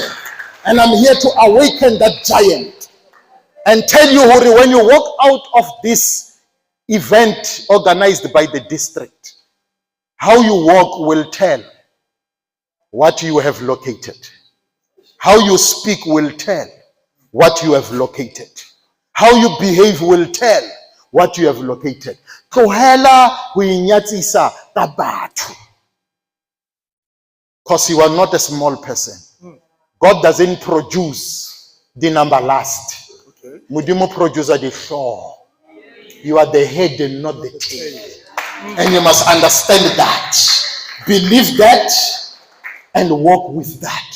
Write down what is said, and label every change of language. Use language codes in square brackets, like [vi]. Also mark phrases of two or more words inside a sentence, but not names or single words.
[en] And I'm here to awaken that giant and tell you, Hori, when you walk out of this event organized by the district, how you walk will tell what you have located. How you speak will tell what you have located. How you behave will tell what you have located. [st] Tlohela ho inyatsisa ka batho. [en] Because you are not a small person. God doesn't produce the number last. Mudimu producer the show. You are the head and not the tail. And you must understand that. Believe that and walk with that.